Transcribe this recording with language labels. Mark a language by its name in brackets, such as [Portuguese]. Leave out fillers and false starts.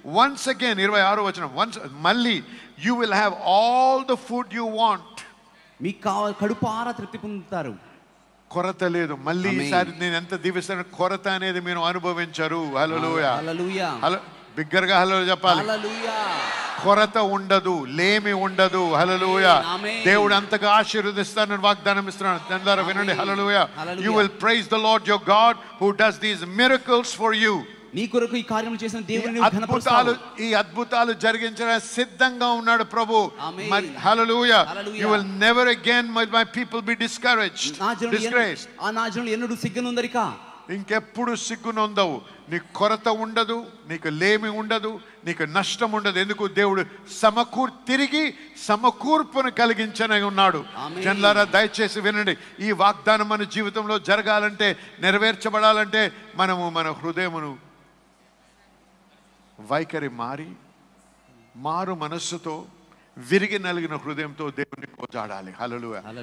[English] Once again, [Telugu] 26వ వచనం, [English] once [Telugu] మళ్ళీ [English] you will have all the food you want. [Telugu] మీకు కడుపారా తృప్తి పొందుతారు. కొరత లేదు. మళ్ళీ ఈసారి నేను ఎంత దీవిస్తాను, కొరత అనేది మీరు అనుభవించరు. హల్లెలూయా. హల్లెలూయా. బిగ్గరగా హల్లెలూయా చెప్పాలి. హల్లెలూయా. కొరత ఉండదు, లేమి ఉండదు. హల్లెలూయా. ఆమేన్. దేవుడు అంతగా ఆశీర్వదిస్తానని వాగ్దానం ఇస్తున్నాడు. అందరూ వినండి. హల్లెలూయా. హల్లెలూయా. [English] You will praise the Lord your God who does these miracles for you. [Telugu] నీ కొరకు ఈ కార్యము చేసిన దేవుని ఈ అద్భుతాలు జరిగించడానికి సిద్ధంగా ఉన్నాడు ప్రభు. ఆమేన్. హల్లెలూయా. హల్లెలూయా. [English] You will never again my people be discouraged, disgraced. [Telugu] నా జనులు ఎన్నడూ సిగ్గునొందరిక. ఇంకెప్పుడు సిగ్గునొందవు. నీకు కొరత ఉండదు, నీకు లేమి ఉండదు, నీకు నష్టం ఉండదు. ఎందుకు? దేవుడు తిరిగి సమకూర్పును కలిగించనే ఉన్నాడు. జనులారా దయచేసి వినండి. ఈ వాగ్దానం మన జీవితంలో జరగాలంటే, నెరవేర్చబడాలంటే మనము మన హృదయమును వైఖరి మారు మనస్సుతో, విరిగి నలిగిన హృదయంతో దేవుని కొజాడాలి. హల్లెలూయా.